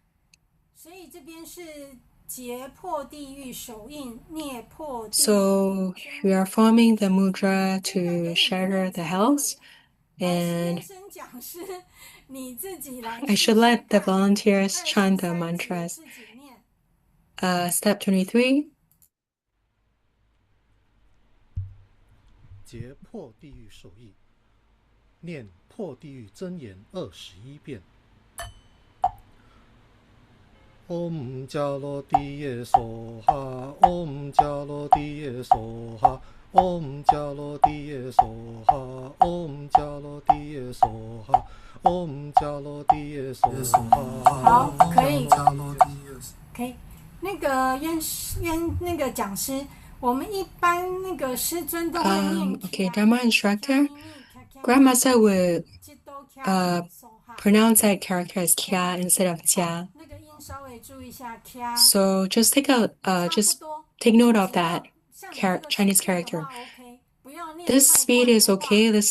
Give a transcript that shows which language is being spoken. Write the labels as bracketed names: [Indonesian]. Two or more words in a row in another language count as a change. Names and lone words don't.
[English] So we are forming the mudra to shatter the hells, and I should let the volunteers chant the mantras. Step 23. [Chinese] 结破地狱手印，念破地狱真言21 遍。 [Sanskrit] Om Jalo Diye Soha, Om Jalo Diye Soha, Om Jalo Diye Soha, Om Jalo Diye Soha, Om Jalo Diye Soha。 [Chinese] 好，可以，可以。那个讲师，我们一般那个师尊都会念。 [English] Okay, Dharma instructor, Grandmaster would pronounce that character as Kya instead of Jia. So just take note of that Chinese character. This speed is okay.